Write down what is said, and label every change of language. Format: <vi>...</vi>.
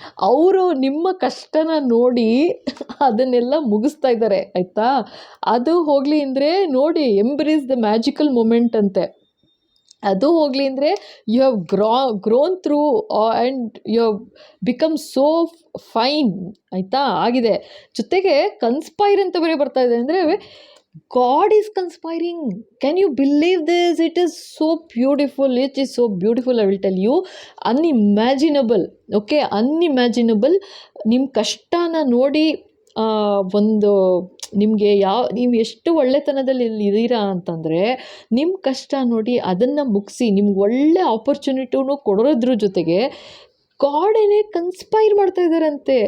<kn>ಅವರು ನಿಮ್ಮ ಕಷ್ಟನ ನೋಡಿ ಅದನ್ನೆಲ್ಲ ಮುಗಿಸ್ತಾ ಇದ್ದಾರೆ, ಆಯಿತಾ? ಅದು ಹೋಗಲಿ ಅಂದರೆ ನೋಡಿ,</kn> <en>embrace the magical moment</en> <kn>ಅಂತೆ. ಅದು ಹೋಗಲಿ ಅಂದರೆ</kn> <en>you have grown through and you have become so fine,</en> <kn>ಆಯಿತಾ? ಆಗಿದೆ. ಜೊತೆಗೆ ಕನ್ಸ್ಪೈರ್ ಅಂತ ಬೇರೆ ಬರ್ತಾ ಇದೆ. ಅಂದರೆ</kn> <en>God is conspiring. Can you believe this? It is so beautiful. It is so beautiful, I will tell you. Unimaginable. Okay, unimaginable.</en> <kn>ನಿಮ್ಮ ಕಷ್ಟನ ನೋಡಿ ಒಂದು ನಿಮಗೆ ನೀವು ಎಷ್ಟು ಒಳ್ಳೆತನದಲ್ಲಿ ಇದ್ದೀರಾ ಅಂತಂದರೆ, ನಿಮ್ಮ ಕಷ್ಟ ನೋಡಿ ಅದನ್ನು ಮುಗಿಸಿ ನಿಮ್ಗೆ ಒಳ್ಳೆ ಆಪರ್ಚುನಿಟಿನೂ ಕೊಡೋದ್ರ ಜೊತೆಗೆ ಗಾಡೇನೆ ಕನ್ಸ್ಪೈರ್ ಮಾಡ್ತಾ ಇದ್ದಾರಂತೆ.</kn>